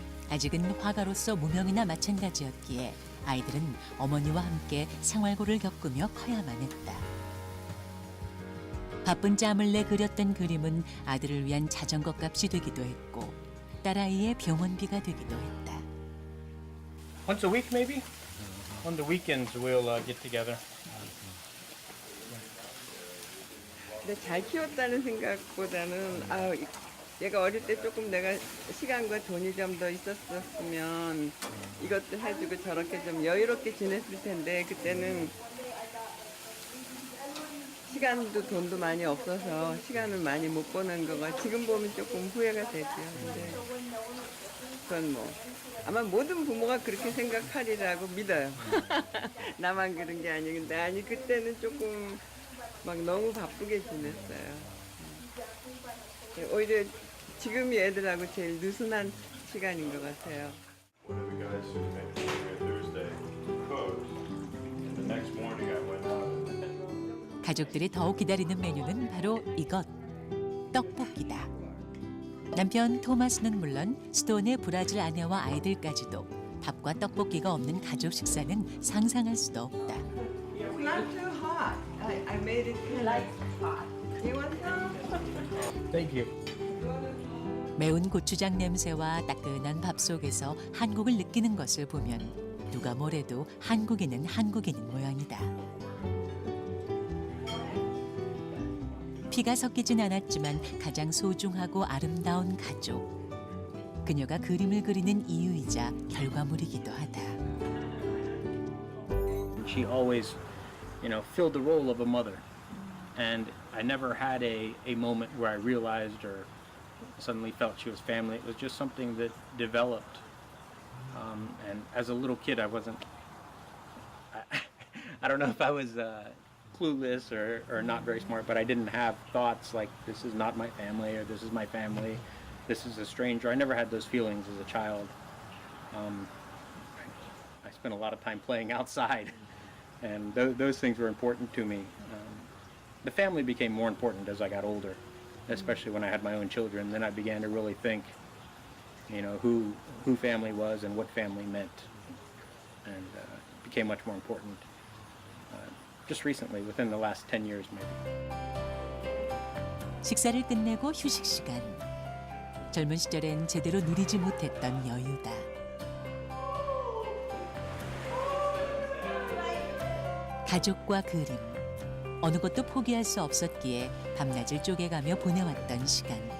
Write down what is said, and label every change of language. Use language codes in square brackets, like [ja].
[ko] 아직은 화가로서 무명이나 마찬가지였기에 아이들은 어머니와 함께 생활고를 겪으며 커야만 했다. 바쁜 짬을 내 그렸던 그림은 아들을 위한 자전거 값이 되기도 했고 딸아이의 병원비가 되기도 했다. [en] Once a week, maybe. On the weekends, we'll get together. [ko] 근데 잘 키웠다는 생각보다는 얘가 어릴 때 조금 내가 시간과 돈이 좀 더 있었으면 이것도 해주고 저렇게 좀 여유롭게 지냈을 텐데 그때는 시간도 돈도 많이 없어서 시간을 많이 못 보낸 거가 지금 보면 조금 후회가 되죠. 근데 그건 뭐 아마 모든 부모가 그렇게 생각하리라고 믿어요. 나만 그런 게 아니근데 아니 그때는 조금 막 너무 바쁘게 지냈어요. 오히려 지금이 애들하고 제일 느슨한 시간인 것 같아요. [en] One of the guys who came to me Thursday cooked, and the next morning I went out. [ko] 가족들이 더욱 기다리는 메뉴는 바로 이것, 떡볶이다. 남편 토마스는 물론 스톤의 브라질 아내와 아이들까지도 밥과 떡볶이가 없는 가족 식사는 상상할 수도 없다. [en] It's not too hot. I made it like hot. You want some? Thank you. [ko] 매운 고추장 냄새와 따끈한 밥 속에서 한국을 느끼는 것을 보면 누가 뭐래도 한국인은 한국인인 모양이다. 피가 섞이진 않았지만 가장 소중하고 아름다운 가족. 그녀가 그림을 그리는 이유이자 결과물이기도 하다. [en] She always, filled the role of a mother. And I never had a moment where I realized or suddenly felt she was family. It was just something that developed. And as a little kid, I wasn't, I don't know if I was clueless or not very smart, but I didn't have thoughts like this is not my family or this is my family, this is a stranger. I never had those feelings as a child. I spent a lot of time playing outside, and those things were important to me. The family became more important as I got older, especially when I had my own children. Then I began to really think, who family was and what family meant, and it became much more important. Just recently, within the last 10 years maybe. [ko] 식사를 끝내고 휴식 시간. 젊은 시절엔 제대로 누리지 못했던 여유다. 가족과 그림. 어느 것도 포기할 수 없었기에 밤낮을 쪼개가며 보내왔던 시간.